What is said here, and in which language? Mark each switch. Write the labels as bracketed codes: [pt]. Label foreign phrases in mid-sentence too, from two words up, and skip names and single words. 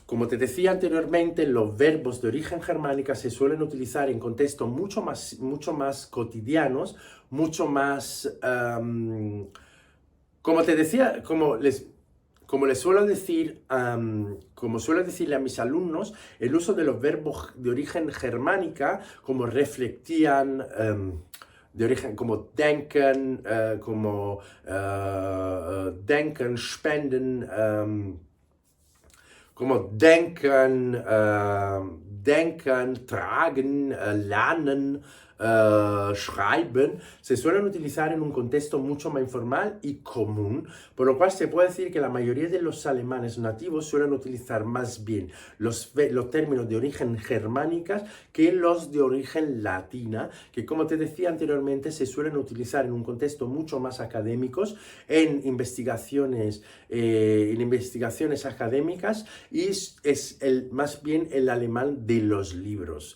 [es] Como te decía anteriormente, los verbos de origen germánica se suelen utilizar en contextos mucho más cotidianos, mucho más, como te decía, como les suelo decir, como suelo decirle a mis alumnos, el uso de los verbos de origen germánica, como reflektieren, de origen como denken, [de] denken, spenden, como denken, denken, tragen, lernen, schreiben, [es] se suelen utilizar en un contexto mucho más informal y común, por lo cual se puede decir que la mayoría de los alemanes nativos suelen utilizar más bien los términos de origen germánicas que los de origen latina, que como te decía anteriormente se suelen utilizar en un contexto mucho más académicos, en investigaciones académicas, y es más bien el alemán de los libros.